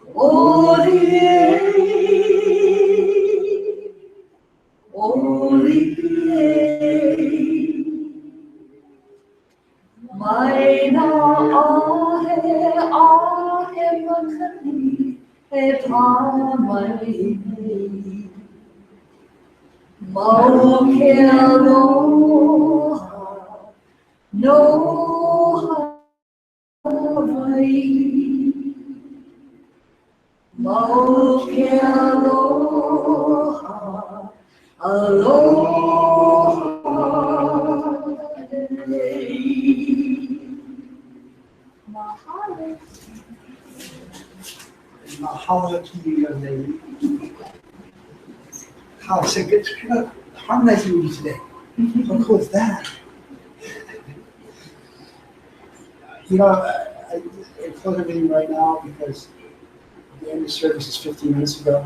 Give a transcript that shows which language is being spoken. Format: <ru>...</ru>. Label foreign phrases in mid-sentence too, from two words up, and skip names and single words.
<haw>oli Maina ahe makani e pāmai nei. Mau ke aloha, no Hawaii. Mau ke aloha, aloha nei. Mahalo.</haw> <en>Mahalo to you, young lady. How so good to harmonizing with you today. How cool is that? You know, I close everything right now because the end of service is 15 minutes ago.</en>